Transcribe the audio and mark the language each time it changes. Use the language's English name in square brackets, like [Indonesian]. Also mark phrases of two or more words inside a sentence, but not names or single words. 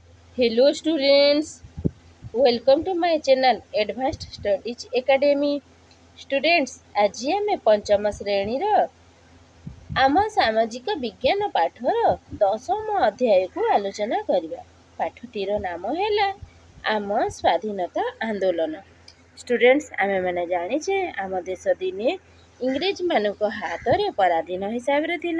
[English] Hello students, welcome to my channel Advanced Studies Academy. Students, [Odia] ଆଜି ଆମେ ପଞ୍ଚମ ଶ୍ରେଣୀର ଆମ ସାମାଜିକ ବିଜ୍ଞାନ ପାଠର 10ମ ଅଧ୍ୟାୟକୁ ଆଲୋଚନା କରିବା। ପାଠଟିର ନାମ ହେଲା ଆମ ସ୍ୱାଧୀନତା ଆନ୍ଦୋଳନ। ଷ୍ଟୁଡେଣ୍ଟସ୍, ଆମେମାନେ ଜାଣିଛେ ଆମ ଦେଶ ଦିନେ ଇଂରେଜମାନଙ୍କ ହାତରେ ପରାଧୀନ ହିସାବରେ ଥିଲା।